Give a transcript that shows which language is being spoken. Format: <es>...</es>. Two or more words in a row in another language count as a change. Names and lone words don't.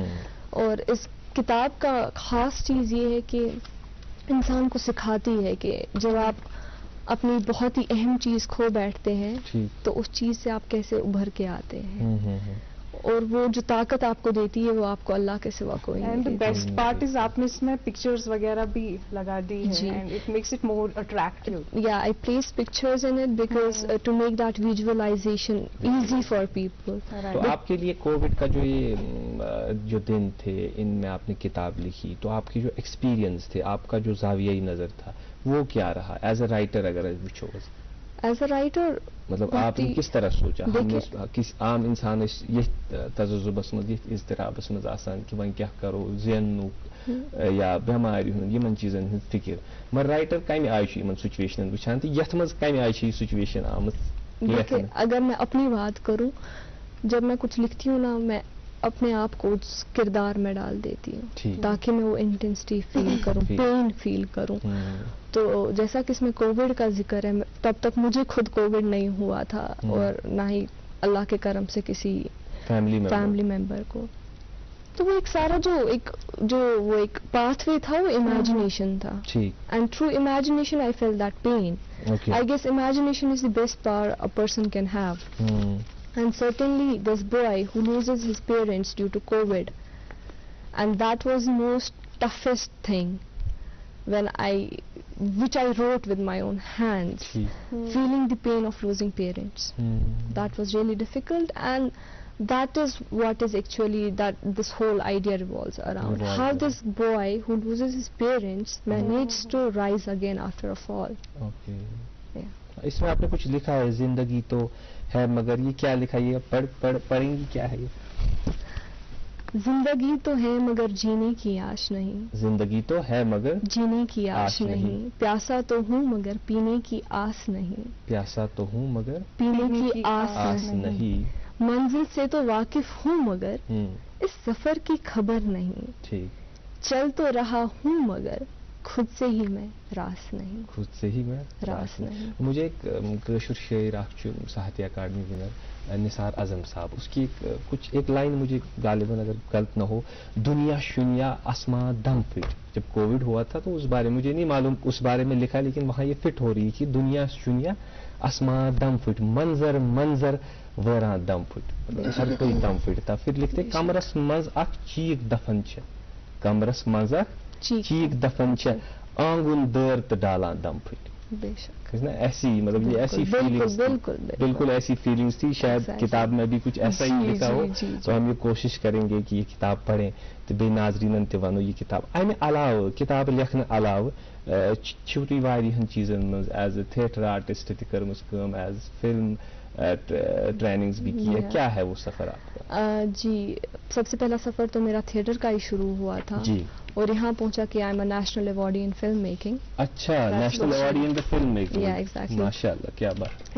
<ur>اور اس کتاب کا خاص چیز یہ ہے کہ انسان کو سکھاتی ہے کہ جب آپ اپنی بہت ہی اہم چیز کھو بیٹھتے ہیں تو اس چیز سے آپ کیسے ابھر کے آتے ہیں, اور وہ جو طاقت آپ کو دیتی ہے وہ آپ کو اللہ کے سوا کوئی نہیں.</ur> <en>And best part is</en> <ur>آپ نے اس میں پکچرز وغیرہ بھی لگا دی ہیں,</ur> <en>And it makes it more attractive. Yeah I place pictures in it because to make that visualisation easy for people.</en> <ur>تو آپ کے لیے کووڈ کا جو یہ جو دن تھے, ان میں آپ نے کتاب لکھی, تو آپ کی جو ایکسپیرینس تھے, آپ کا جو زاویہ نظر تھا, وہ کیا رہا</ur> <en>as a writer?</en> <ks>اگر وچھو</ks> <en>as a writer,</en> <ur>مطلب آپ نے کس طرح سوچا؟</ur> <ks>کس عام انسان یہ تجزبس مز یہ اضطرابس مز آسان کہ وۄنۍ کیٛاہ کرو, زیننُک یا بٮ۪مارِ ہُنٛد, یِمن چیٖزن ہٕنٛز فِکر. مگر رائٹر کمہِ آیہِ چھُ یِمن سچویشنن وٕچھان, تہٕ یتھ منٛز کمہِ آیہِ چھِ یہ سچویشن آمٕژ؟</ks> <ur>اگر میں اپنی بات کروں, جب میں کچھ لکھتی ہوں نا, میں اپنے آپ کو اس کردار میں ڈال دیتی ہوں تاکہ میں وہ</ur> <en>intensity feel</en> <ur>کروں,</ur> <en>pain feel</en> <ur>کروں. تو جیسا کہ اس میں کووڈ کا ذکر ہے, تب تک مجھے خود کووڈ نہیں ہوا تھا, اور نہ ہی اللہ کے کرم سے کسی</ur> <en>family member</en> <ur>کو. تو وہ ایک سارا جو وہ ایک پاتھ وے تھا, وہ امیجنیشن تھا,</ur> <en>and through imagination I feel that pain. I guess imagination is the best power a person can have. And certainly this boy who loses his parents due to COVID, and that was the most toughest thing which I wrote with my own hands, feeling the pain of losing parents. That was really difficult, and that is what is actually that this whole idea revolves around. How this boy who loses his parents manages to rise again after a fall. Okay. Yeah.</en> <ur>اس میں آپ نے کچھ لکھا ہے زندگی تو ہے مگر، یہ کیا لکھا ہے؟ یہ پڑھیں گی کیا ہے یہ؟ زندگی تو ہے مگر جینے کی آش نہیں، زندگی تو ہے مگر جینے کی آش نہیں، پیاسا تو ہوں مگر پینے کی آس نہیں، پیاسا تو ہوں مگر پینے کی آس آس نہیں، منزل سے تو واقف ہوں مگر اس سفر کی خبر نہیں، ٹھیک، چل تو رہا ہوں مگر خود سے ہی میں راس نہیں، خود سے ہی میں راس نہیں۔ مجھے ایک</ur> <ks>کٲشُر شاعر اکھ چھُ</ks> <ur>ساہتیہ اکاڈمی ونر نثار اعظم صاحب، اس کی ایک لائن مجھے غالباً اگر غلط نہ ہو،</ur> <ks>دنیا شنیا آسماں دم فٹ،</ks> <ur>جب کووڈ ہوا تھا تو اس بارے مجھے نہیں معلوم اس بارے میں لکھا، لیکن وہاں یہ فٹ ہو رہی ہے کہ</ur> <ks>دنیا شنیا آسماں دم فٹ، منظر منظر ویراں دم فٹ،</ks> <ur>ہر کوئی دم فٹ تھا۔</ur> <ks>پھر لکھتے کمرس منز اکھ چیک دفن چھ، کمرس منز اکھ چیک دفن چھ، آنگن دیر تو ڈالان دم پھٹ۔</ks> <ur>بے شک ایسی مطلب یہ ایسی فیلنگس بالکل ایسی فیلنگس تھی، شاید کتاب میں بھی کچھ ایسا ہی لکھا ہو، تو ہم یہ کوشش کریں گے کہ یہ کتاب پڑھیں تو</ur> <ks>بے ناظرینن تہ ونو یہ کتاب امہ علاوہ کتاب لکھنے علاوہ چھو تُہۍ واریاہن چیزن منز</ks> <en>as a theatre artist</en> <ks>تہ کٔرمٕژ کٲم،</ks> <en>as film trainings</en> <ur>بھی کی ہے، کیا ہے وہ سفر آپ کا؟ جی سب سے پہلا سفر تو میرا تھیٹر کا ہی شروع ہوا تھا جی، اور یہاں پہنچا کہ</ur> <en>I am a national awardee in film making.</en> <ur>اچھا،</ur> <en>national awardee in film making,</en> <ur>یا ایگزیکٹلی، ماشاء اللہ، کیا بات۔</ur>